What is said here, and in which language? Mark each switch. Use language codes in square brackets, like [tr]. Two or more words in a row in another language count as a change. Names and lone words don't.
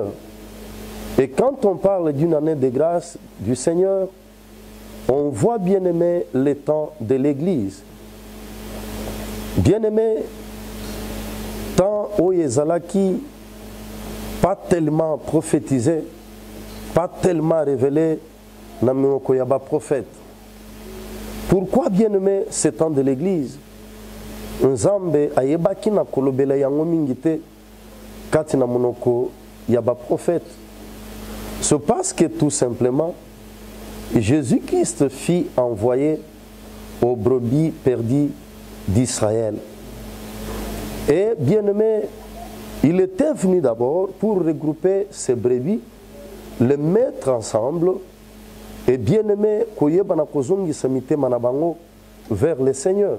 [fr] Et quand on parle d'une année de grâce du Seigneur, on voit, bien aimé, le temps de l'Église. Bien aimé, temps où Ezalaki pas tellement prophétisé, pas tellement révélé, [ln] na minoko yaba prophète. [fr] Pourquoi, bien aimé, ce temps de l'Église? [ln] Nzambe ayebaki na kolobela yango mingi te kati na monoko yaba prophète. [fr] C'est parce que tout simplement, Jésus-Christ fit envoyer aux brebis perdues d'Israël. Et bien aimé, il était venu d'abord pour regrouper ces brebis, les mettre ensemble, et bien aimé, vers le Seigneur.